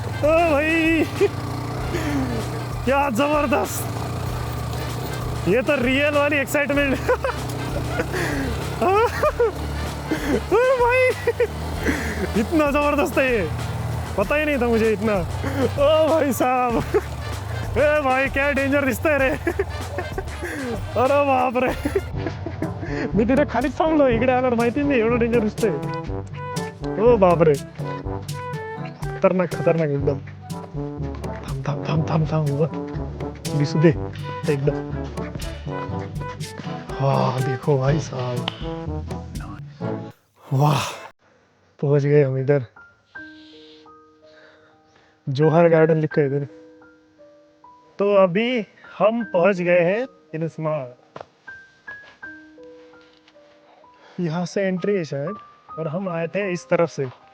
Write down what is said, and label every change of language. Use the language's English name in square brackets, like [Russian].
[Hindi] ओ भाई क्या जबरदस्त, ये तो रियल वाली एक्साइटमेंट। भाई इतना जबरदस्त है ये, पता ही नहीं था मुझे इतना। ओ भाई साहब, [Marathi] ए भाई क्या डेंजर दिसतंय रे। अरे बाप रे, मी तिथे खालीच थांबलो, इकडे आल्यावर माहिती नाही एवढं डेंजर दिसतंय। ओ बाप रे, खतरनाक खतरनाक एकदम। थांब थांब थांब थांब थांब, दिसू दे एकदम। [Hindi] हाँ देखो भाई साहब, वाह पहुंच गए हम इधर। जोहर गार्डन लिखा है इधर। तो अभी हम पहुंच गए हैं तिलिस्मार, यहाँ से एंट्री है शायद, और हम आए थे इस तरफ से।